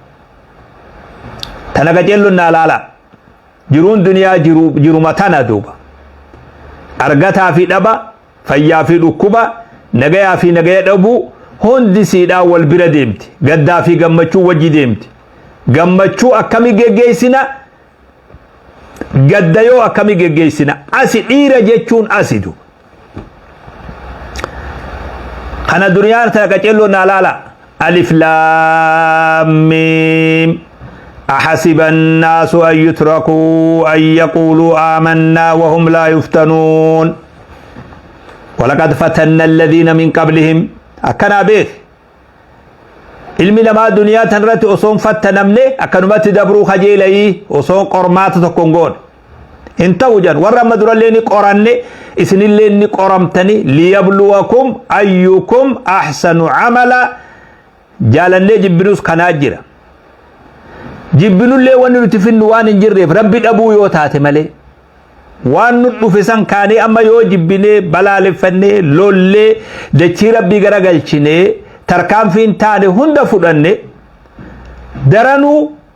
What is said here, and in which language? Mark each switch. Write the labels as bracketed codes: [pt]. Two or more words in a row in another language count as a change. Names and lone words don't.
[om] tana qajeelloon naa laala jiruun duniyaa jiruma tana duuba argataa fi dhaba fayyaa fi dhukkuba nagayaa fi nagaya dhabuu hundi siidhaa wal bira deemti gaddaa fi gammachuu wajji deemti gammachuu akkami geggeessina gaddayoo akkami geggeessina asi dhiira jechuun asitu kana duniyaan tana qajeelloon naa laala [ar] الم أحسب الناس أن يتركوا أن يقولوا آمنا وهم لا يفتنون ولقد فتنا الذين من قبلهم أكنا به [om] ilmi namaa duniyaa tanirratti osoon fattanamne akkanumatti dabruu kajeelayi osoon qormaata tokkon goone in ta'u jan warra amma durallee ni qoranne isinillee ni qoramtani [ar] ليبلوكم أيكم أحسن عملا [om] jaalannee jibbinus kanaa jira jibbinullee wanni nuti finnu waan hin jirreef rabbi dhabuu yoo taate malee waan nu dhufe san kaanee amma yoo jibbinee balaaleffannee lollee dachii rabbii garagalchinee tarkaanfiin taane hunda fudhanne daranuu